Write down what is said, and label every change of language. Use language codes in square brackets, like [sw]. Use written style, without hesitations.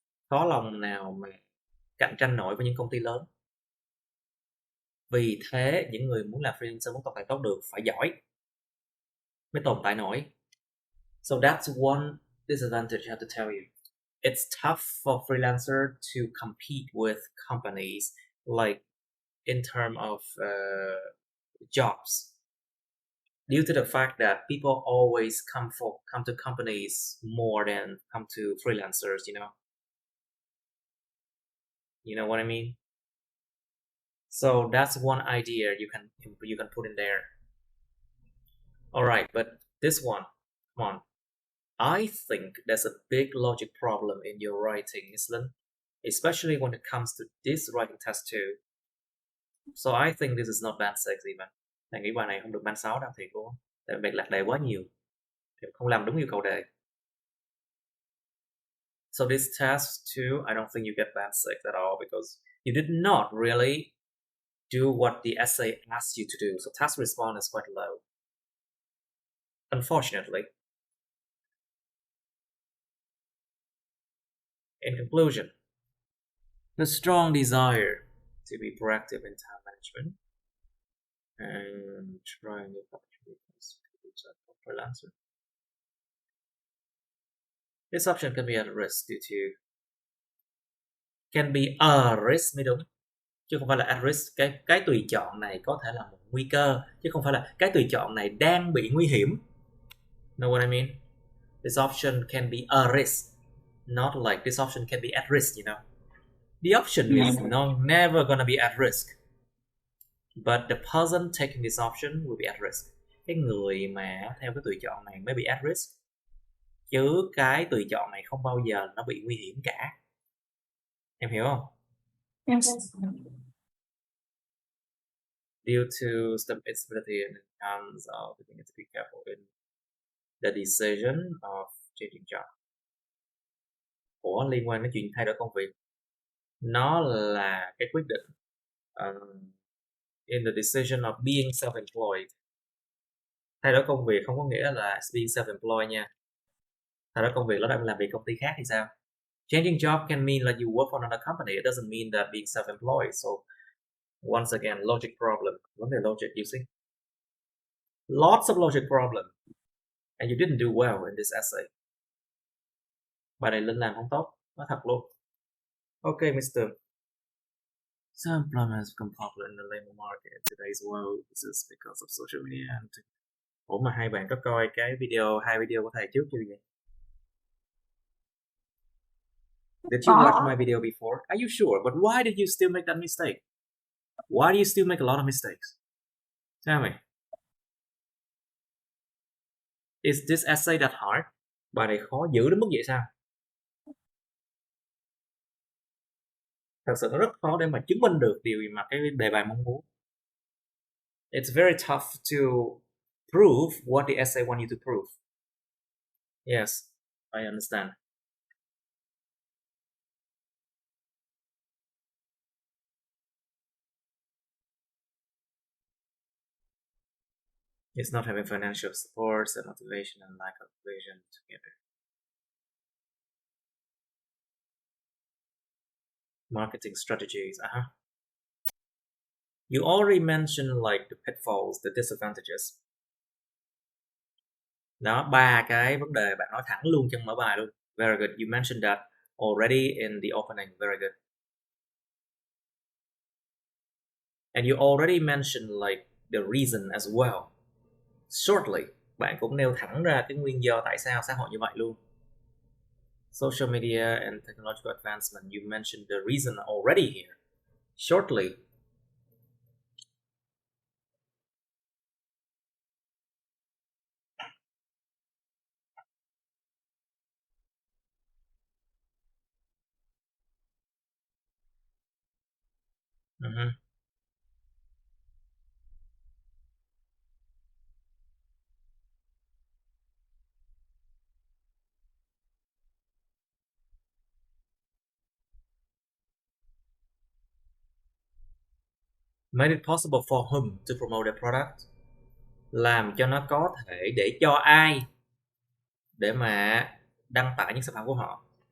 [vi] Khó lòng nào mà cạnh tranh nổi với những công ty lớn. Vì thế những người muốn làm freelancer, muốn tồn tại tốt được, phải giỏi mới tồn tại nổi. [en] So that's one disadvantage I have to tell you. It's tough for freelancer to compete with companies, like in terms of jobs, due to the fact that people always come to companies more than come to freelancers, you know what I mean. So that's one idea you can put in there. All right, but this one, come on, I think there's a big logic problem in your writing, Island, especially when it comes to this writing test too. So I think this is not band 6 even. [vi] Thầy nghĩ bài này không được band 6 đâu thiệt luôn. Tại vì lạc đề quá nhiều, thì không làm đúng yêu cầu đề. [en] So this test too, I don't think you get band 6 at all, because you did not really do what the essay asked you to do. So task response is quite low, unfortunately. In conclusion, the strong desire to be proactive in time management and trying new opportunities to reach out for freelancer. This option can be at risk due to can be a risk [vi] mới đúng, chứ không phải là [en] at risk. [vi] Cái tùy chọn này có thể là một nguy cơ, chứ không phải là cái tùy chọn này đang bị nguy hiểm. [en] Know what I mean? This option can be a risk, not like this option can be at risk, you know. The option is never gonna be at risk, but the person taking this option will be at risk. [vi] Cái người mà theo cái tùy chọn này mới bị at risk, chứ cái tùy chọn này không bao giờ nó bị nguy hiểm cả. Em hiểu không? [en] Yes. Due to instability and chance of, we need to be careful in the decision of changing job. [vi] Ủa, liên quan đến chuyện thay đổi công việc, nó là cái quyết định [en] in the decision of being self-employed. [vi] Thay đổi công việc không có nghĩa là being self-employed nha. Thay đổi công việc nó đang làm việc công ty khác thì sao? [en] Changing job can mean that you work for another company. It doesn't mean that being self-employed. So once again, logic problem. [vi] Vấn đề logic, [en] you see? Lots of logic problem. And you didn't do well in this essay. [vi] Bài này Linh làm không tốt. Nói thật luôn. Okay, Mr. [en] Self-employment has become popular in the labor market in today's world. This is because of social media and... Ủa mà hai bạn có coi cái hai video của thầy trước chưa vậy? Did you watch my video before? Are you sure? But why did you still make that mistake? Why do you still make a lot of mistakes? Tell me. Is this essay that hard? [vi] Bài này khó dữ đến mức vậy sao? Thật sự nó rất khó để mà chứng minh được điều mà cái đề bài mong muốn. [en] It's very tough to prove what the essay wants you to prove. Yes, I understand. It's not having financial support, and motivation and lack of vision together. Marketing strategies. You already mentioned like the pitfalls, the disadvantages. [vi] Đó, 3 cái vấn đề bạn nói thẳng luôn trong mở bài luôn. [en] Very good. You mentioned that already in the opening. Very good. And you already mentioned like the reason as well. [vi] Shortly, bạn cũng nêu thẳng ra cái nguyên do tại sao xã hội như vậy luôn. [en] Social media and technological advancement, you mentioned the reason already here. Shortly. Made it possible for whom to promote their product? [vi] Làm cho nó có thể để cho ai để mà đăng tải những sản phẩm của họ.